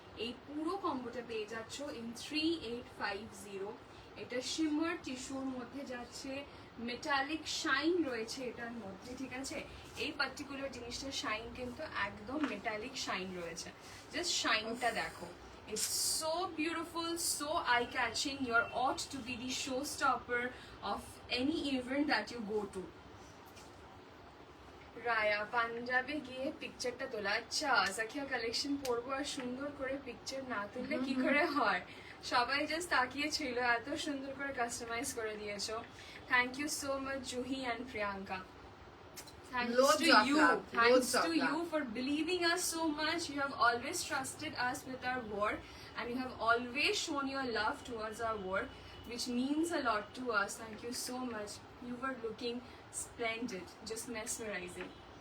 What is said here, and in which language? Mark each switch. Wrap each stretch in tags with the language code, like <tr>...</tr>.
<bn>এই পুরো কম্বোটা পেয়ে যাচ্ছ ইন 3850। এটা শিমার টিস্যুর মধ্যে যাচ্ছে, মেটালিক শাইন রয়েছে এটার মধ্যে, ঠিক আছে? এই পার্টিকুলার জিনিসটার শাইন কিন্তু একদম মেটালিক শাইন রয়েছে, জাস্ট শাইনটা দেখো।</bn> <en>It's so beautiful, so eye-catching. You're ought to be the showstopper of any event that you go to.</en> <bn>Raya পাঞ্জাবে গিয়ে পিকচারটা তোলা, আচ্ছা সাকিয়া কালেকশন পরবো আর সুন্দর করে পিকচার না তুললে কি করে হয়? সবাই জাস্ট তাকিয়ে ছিল, এত সুন্দর করে কাস্টমাইজ করে দিয়েছো।</bn> <en>Thank you so much Juhi and Priyanka. Thanks to you for believing us so much. You have always trusted us with our work and you have always shown your love towards our work, which means a lot to us. Thank you so much. You were looking splendid, just mesmerizing.</en>